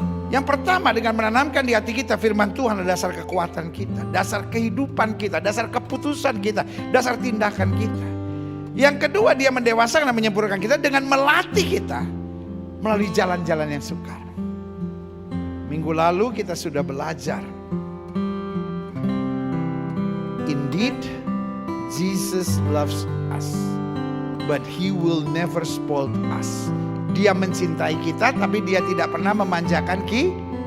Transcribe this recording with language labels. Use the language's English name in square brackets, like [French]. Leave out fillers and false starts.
[Indonesian] Yang pertama, dengan menanamkan di hati kita firman Tuhan adalah dasar kekuatan kita, dasar kehidupan kita, dasar keputusan kita, dasar tindakan kita. Yang kedua, dia mendewasakan dan menyempurnakan kita dengan melatih kita melalui jalan-jalan yang sukar. Minggu lalu kita sudah belajar. [English] Indeed, Jesus loves us, but He will never spoil us. [Indonesian] Dia mencintai kita, tapi dia tidak pernah memanjakan kita.